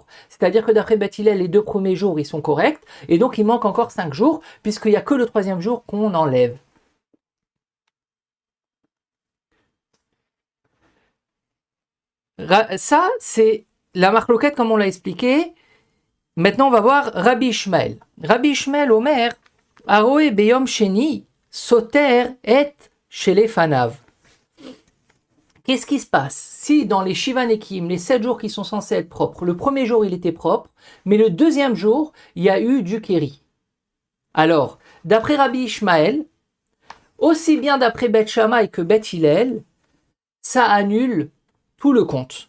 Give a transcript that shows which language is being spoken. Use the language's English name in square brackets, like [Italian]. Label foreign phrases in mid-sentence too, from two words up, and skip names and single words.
[French] C'est-à-dire que d'après Beth Hillel, les 2 premiers jours, ils sont corrects. Et donc, il manque encore 5 jours, puisqu'il n'y a que le 3e jour qu'on enlève. Ça, c'est la marloquette comme on l'a expliqué. Maintenant, on va voir Rabbi Ishmael. Rabbi Ishmael [Hebrew] אומר, ראה ביום שני, סותר את שלפניו. [French] Qu'est-ce qui se passe? Si dans les [Hebrew] שבעה נקיים, [French] les 7 jours qui sont censés être propres, le 1er jour il était propre, mais le 2e jour, il y a eu du Kéri. Alors, d'après Rabbi Ishmael, aussi bien d'après Beth Shammai que Beth Hillel, ça annule tout le compte.